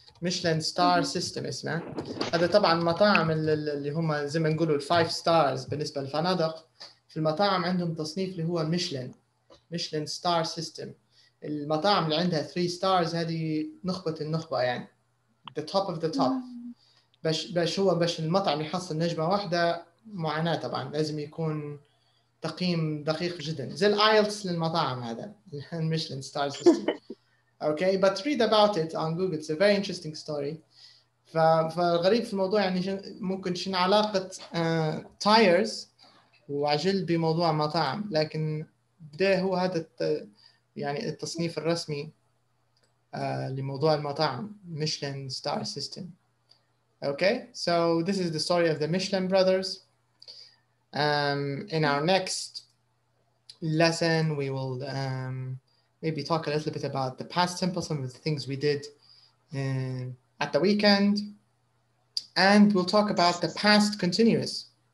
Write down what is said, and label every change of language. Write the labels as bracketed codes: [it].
[en] Michelin star system [ar] اسمه. هذا طبعا مطاعم اللي هم زي ما نقولوا الفايف ستارز بالنسبة للفنادق. في المطاعم عندهم تصنيف اللي هو ميشلين ستار سيستم. المطاعم اللي عندها 3 ستارز هذه نخبة النخبة يعني. [en] The top of the top. [ar] باش المطعم يحصل نجمة واحدة معاناة طبعا لازم يكون تقييم دقيق جدا زي الايلتس للمطاعم هذا الميشلين ستار سيستم. [en] Okay, but read about it on Google. It's a very interesting story. [ar] فالغريب في الموضوع يعني ممكن شنو علاقة تايرز وعجل بموضوع مطاعم لكن ده هو هذا يعني التصنيف الرسمي لموضوع المطاعم Michelin star system. [en] Okay, so this is the story of the Michelin brothers. In our next lesson, we will maybe talk a little bit about the past simple, some of the things we did at the weekend, and we'll talk about the past continuous.